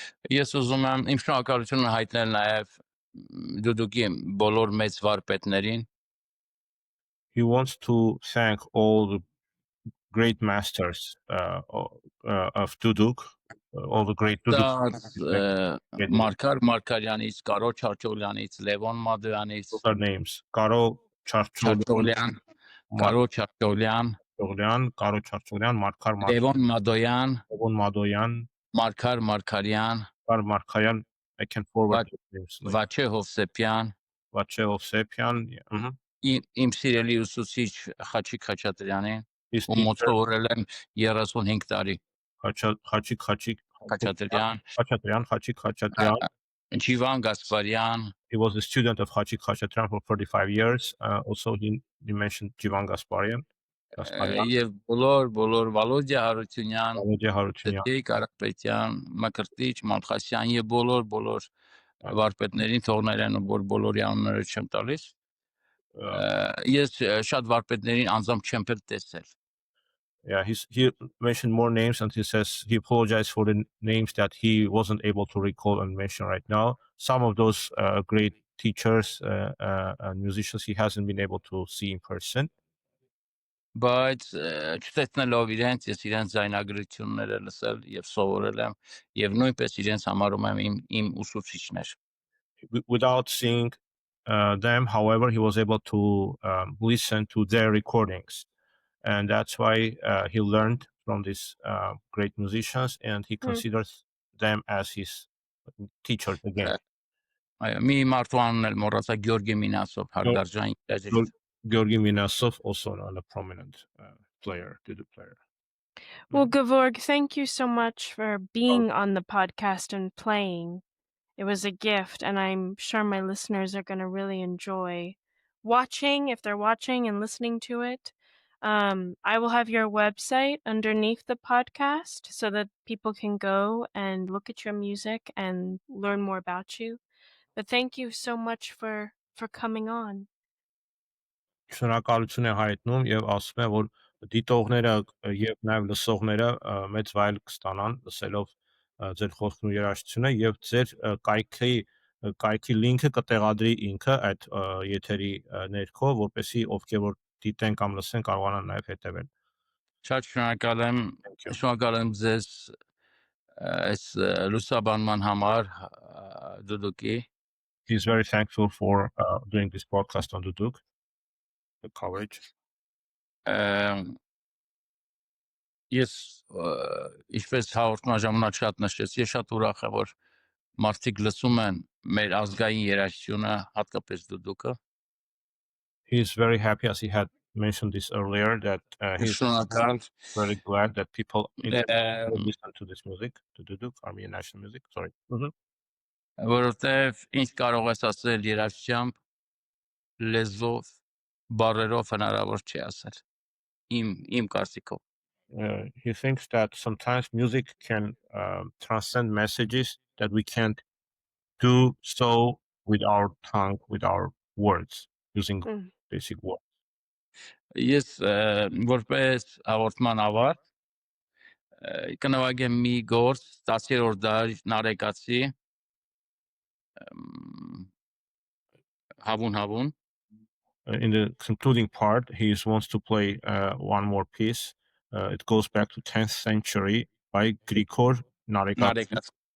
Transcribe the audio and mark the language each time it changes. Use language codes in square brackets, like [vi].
[hy] Ես ուզում եմ իմ շնորհակալությունը հայտնել նաև դուդուկի բոլոր մեծ վարպետներին։ [en] He wants to thank all the great masters of Duduk, all the great Duduk. [hy] Մարկար Մարկարյանից, Կարո Չարչոլյանից, Լևոն Մադոյանից, [en] Those are names. Karo Charchogyan, [hy] Կարո Չարչոլյան, [en] Karo Charchogyan, [hy] Լևոն Մադոյան, [en] Levon Madoyan, [hy] Մարկար Մարկարյան, [en] Markayan, I can forward the names later. [hy] Վաչե Հովսեփյան, [en] Vache Ovsepian, [hy] իմ սիրելի ուսուցիչ Խաչիկ Խաչատրյանին, [en] his [hy] ում մոտ [en] teacher [hy] սովորել եմ 35 տարի, [en] Khachik [hy] Խաչատրյան, [en] Khachaturian. [hy] Ջիվան Գասպարյան, [en] He was a student of Khachik Khachaturian for 35 years. Also, he mentioned Jivan Gasparian. [hy] եւ բոլոր Վալոդիա Հարությունյան, [en] Volodya Harutyunyan. [hy] Տեյ Կարապետյան, Մկրտիչ, Մալխասյան եւ բոլոր վարպետներին թողներեն ու բոլորի անունները չեմ տալիս։ Ես շատ վարպետներին անձամբ չեմ տեսել։ [en] Yeah, he mentioned more names, and he says he apologized for the names that he wasn't able to recall and mention right now. Some of those great teachers and musicians he hasn't been able to see in person. Բայց չտեսնելով իրենց, ես իրենց զայնագրությունները լսել եւ սովորել եմ եւ նույնպես իրենց համարում եմ իմ ուսուցիչներ։ Without seeing them, however, he was able to listen to their recordings, and that's why he learned from these great musicians, and he considers them as his teachers again. Մի մարդու անունն էլ մոռացա Գյորգի Մինասով, հարգարժան երաժիշտ։ Georgi Minasov, also a prominent player, duduk player. Well, Gevorg, thank you so much for being on the podcast and playing. It was a gift, and I'm sure my listeners are going to really enjoy watching, if they're watching and listening to it. I will have your website underneath the podcast so that people can go and look at your music and learn more about you. But thank you so much for coming on. [hy] Շնորհակալություն է հայտնում եւ ասում է, որ դիտողները եւ նաեւ լսողները մեծ վայել կստանան լսելով ձեր խոսքն ու երաժշտությունը եւ ձեր կայքի լինքը կտեղադրի ինքը այդ եթերի ներքո, որպեսզի ովքեր որ դիտեն կամ լսեն կարողանան նաեւ հետեւել։ Շատ շնորհակալ եմ ձեզ այս լուսաբանման համար դուդուկի։ [en] He's very thankful for doing this podcast on Duduk, the coverage. [hy] Ես ինչպես հաղորդման ժամանակ շատ նշեց, ես շատ ուրախ եմ, որ մարդիկ լսում են մեր ազգային երաժշտությունը, հատկապես դուդուկը։ [en] He's very happy, as he had mentioned this earlier, that he's very glad that people listen to this music, to Duduk, Armenian national music. Sorry. [hy] Որովհետև ինչ կարող ես ասել երաժշտությամբ, լեզվով, բառերով հնարավոր չի ասել։ Իմ կարծիքով։ [en] He thinks that sometimes music can transcend messages that we can't do so with our tongue, with our words, using basic words. [hy] Ես որպես հաղորդման ավարտ կնվագեմ մի գործ 10-րդ դար նարեկացի Հավուն [en] In the concluding part, he wants to play one more piece. It goes back to 10th century by Grigor Narekatsi.